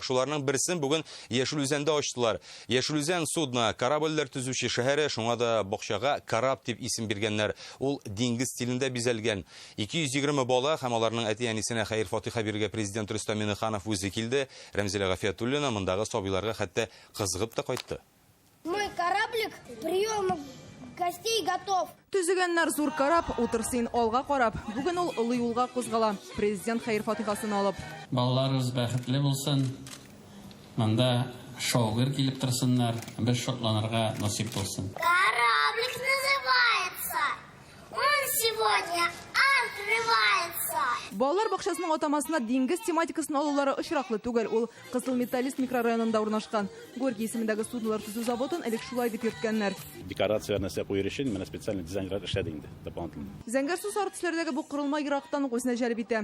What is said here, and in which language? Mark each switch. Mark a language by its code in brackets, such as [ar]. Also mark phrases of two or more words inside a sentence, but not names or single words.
[tt] Шуларның берсен бүген Яшелүзәндә ачтылар. Яшелүзән судна, корабльләр төзүче шәһәре, шуңа да бакчага Караб дип исем биргәннәр. Ул диңгез стилендә бизәлгән. 220 бала һәм аларның әти-әнисенә хәйр-фатиха бирергә президент Рөстәм Миңнеханов үзе килде. Рәмзилә Гафиятуллина мондагы сабыйларга хәтта кызыгып та кайтты. [ru] Мой кораблик приема гостей готов. [tt] Төзегәннәр зур карап, утырсын алга карап. Бүген ул олы юлга кузгала. Президент хәйр-фатихасын алып. Балаларыбыз бәхетле булсын. Монда шоугыр килеп торсыннар, без шотланырга насип булсын. [ru] Кораблик называется. Он сегодня [tt] Балалар бакчасының атамасына диңгез тематикасын алулары очраклы түгел. Ул Кызыл Металлист микрорайонында урнашкан. Горький исемендәге суднолар төзү заводын элек шулай дип йөрткәннәр. Декорация нәрсә куер өчен менә специаль дизайнерлар эшләде инде дополнительно. Зәңгәрсу артистләрдәге бу корылма ерактан ук үзенә җәлеп итә.